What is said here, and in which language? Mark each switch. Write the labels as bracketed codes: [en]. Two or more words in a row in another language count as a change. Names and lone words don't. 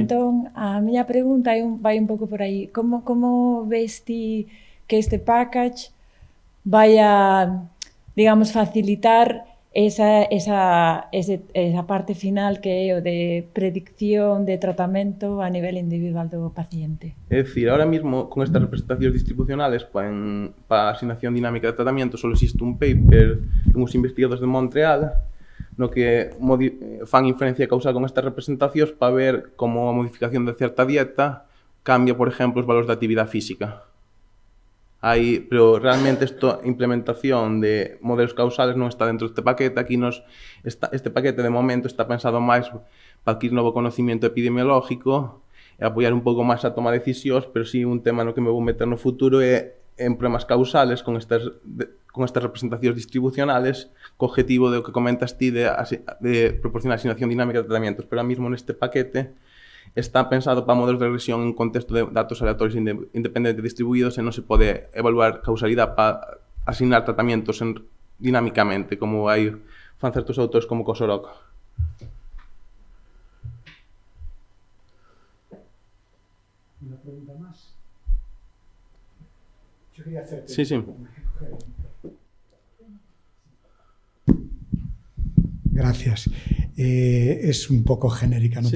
[gl] E entón, a miña pregunta vai un pouco por aí. Como ves ti que este package vai a, digamos, facilitar esa parte final que é o de predicción de tratamento a nivel individual do paciente? [es] Es decir, ahora mismo con estas representaciones distribucionales para asignación dinámica de tratamiento solo existe un paper de unos investigadores de Montreal [gl] no que fan [es] inferencia causal con estas representaciones para ver como a modificación de cierta dieta cambia, por ejemplo, [gl] os valores [es] de actividad física. [gl] Pero realmente esta implementación de modelos causales non está dentro deste paquete. Aquí este paquete de momento está pensado máis para adquirir novo conocimiento epidemiológico e apoiar un pouco máis a toma de decisións, pero sí un tema no que me vou meter no futuro é en problemas causales con estas representacións distribucionales co objetivo de o que comentas ti de proporcionar asignación dinámica de tratamientos, pero [es] ahora mismo [gl] neste paquete está pensado para modelos de regresión en contexto de datos aleatorios independientes distribuídos e non se pode evaluar causalidade para asignar tratamientos dinámicamente, como fan certos autores como Kosorok. [es] ¿Una pregunta más? Yo quería hacerte... Sí, sí. Gracias. Es un poco genérica, no